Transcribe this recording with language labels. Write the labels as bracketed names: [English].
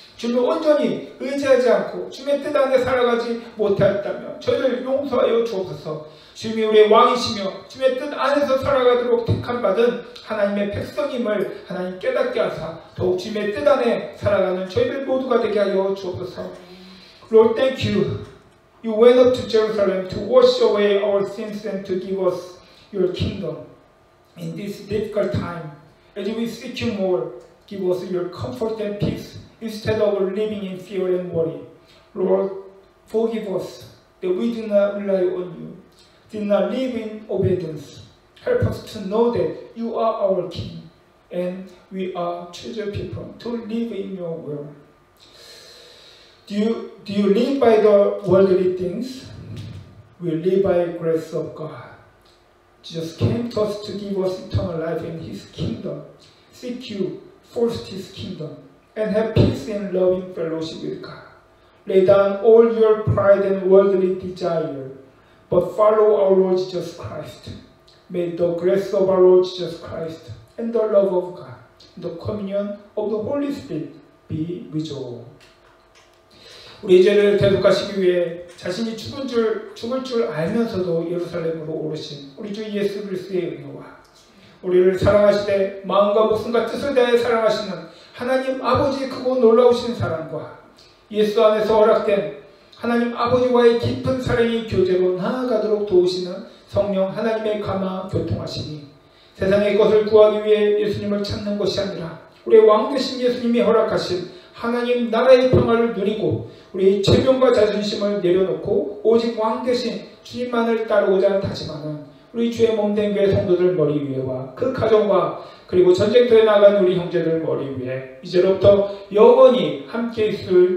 [Korean] 주님을 온전히 의지하지 않고 주님의 뜻 안에 살아가지 못하였다면 저희를 용서하여 주옵소서. 주님이 우리의 왕이시며 주님의 뜻 안에서 살아가도록 택함받은 하나님의 백성임을 하나님 깨닫게 하사 더욱 주님의 뜻 안에 살아가는 저희들 모두가 되게 하여 주옵소서. [English] Lord, thank you. You went up to Jerusalem to wash away our sins and to give us your kingdom. In this difficult time, as we seek you more, give us your comfort and peace instead of living in fear and worry. Lord, forgive us that we do not rely on you, did not live in obedience. Help us to know that you are our King and we are chosen people to live in your will. Do you live by the worldly things? We live by the grace of God. Jesus came to us to give us eternal life in His kingdom. Seek you first His kingdom and have peace and loving fellowship with God. Lay down all your pride and worldly desire, but follow our Lord Jesus Christ. May the grace of our Lord Jesus Christ and the love of God, the communion of the Holy Spirit be with you all. [Korean] 우리 죄를 대속하시기 위해 자신이 죽을 줄 알면서도 예루살렘으로 오르신 우리 주 예수 그리스도의 은혜와 우리를 사랑하시되 마음과 목숨과 뜻을 다해 사랑하시는 하나님 아버지의 크고 놀라우신 사랑과 예수 안에서 허락된 하나님 아버지와의 깊은 사랑의 교제로 나아가도록 도우시는 성령 하나님의 감화 교통하시니 세상의 것을 구하기 위해 예수님을 찾는 것이 아니라 우리의 왕 되신 예수님이 허락하신 하나님 나라의 평화를 누리고 우리의 체면과 자존심을 내려놓고 오직 왕 대신 주님만을 따르고자 다짐하는 우리 주의 몸된 교회 성도들 머리 위에와 그 가정과 그리고 전쟁터에 나간 우리 형제들 머리 위에 이제로부터 영원히 함께 있을지어다. 아멘.